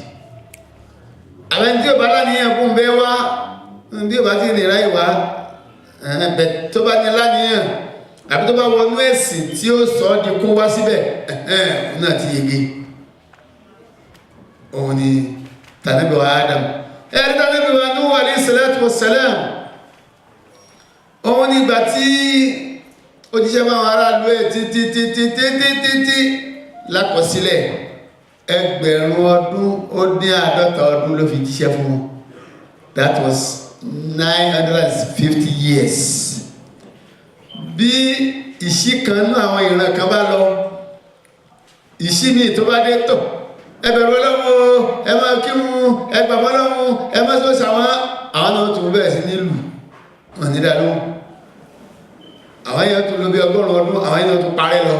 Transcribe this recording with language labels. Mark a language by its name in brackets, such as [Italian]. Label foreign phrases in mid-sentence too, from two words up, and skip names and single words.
[Yoruba] àwọn tí ò bá láníyàn fún bẹ́ẹ̀ wá bí ò bá ti nìra ìwá bẹ̀ tó bá ní láníyàn àbí tó bá wọnú ẹ̀sìn tí ó sọ ọ́ di kó wá síbẹ̀ náà ti yege. òun ni tànábì wa Adam ẹ̀rí tànábì wa Nuhu [Arabic] عليه الصلاة والسلام. [Yoruba] òun ni ìgbà tí òjíṣẹ́ bá wọn aráàlú ẹ̀ títí lákọsílẹ̀ ẹgbẹ̀rún ọdún ó dín 50 ọdún ló fi jíṣẹ́ fún wọn. [English] That was 950 years. [Yoruba] bí ìṣí kan ní àwọn ìran kan bá lọ ìṣí mi tó bá dé tọ̀ ẹ bẹ̀rù Ọlọ́run ẹ máa kírun ẹ gbàgbọ́ Ọlọ́run ẹ máa tó sàwọn àwọn náà tún bẹ̀rẹ̀ sí nílùú wọn ní dáadọ́ àwọn èèyàn tún lọ bí 100 ọdún àwọn èèyàn tún parẹ́ lọ.